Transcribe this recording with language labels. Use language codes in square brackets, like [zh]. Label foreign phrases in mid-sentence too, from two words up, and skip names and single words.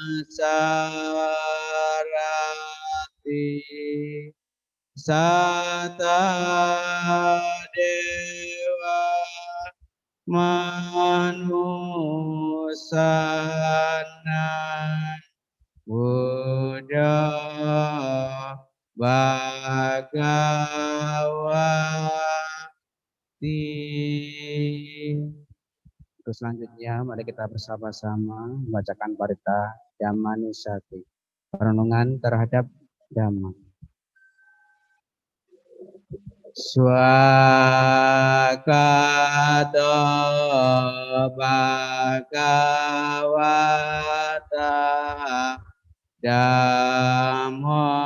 [pi] sarati sata dewa manusana Buddha Bhagawati. [id] Terus selanjutnya mari kita bersama-sama membacakan Parita Dhamma Nusati, perenungan terhadap Dhamma. [pi] Swakato bhagavata Dhammo